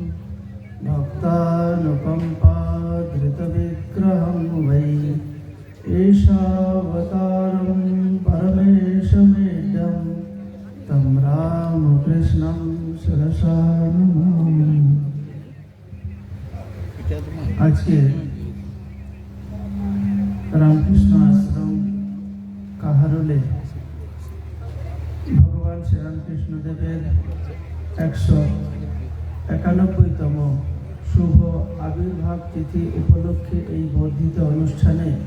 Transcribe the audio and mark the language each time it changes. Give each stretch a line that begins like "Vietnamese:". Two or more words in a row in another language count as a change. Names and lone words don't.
Sanskrit: भक्तानुकम्पाधृतविग्रहं वै एषावतारं परमेशमेड्यं तं रामकृष्णं शिरसा नमामि।
Bangla: আজকে রামকৃষ্ণ আশ্রম কাহারোলে ভগবান শ্রীরামকৃষ্ণদেবের 191তম শুভ আবির্ভাব তিথি উপলক্ষে এই বর্ধিত অনুষ্ঠানে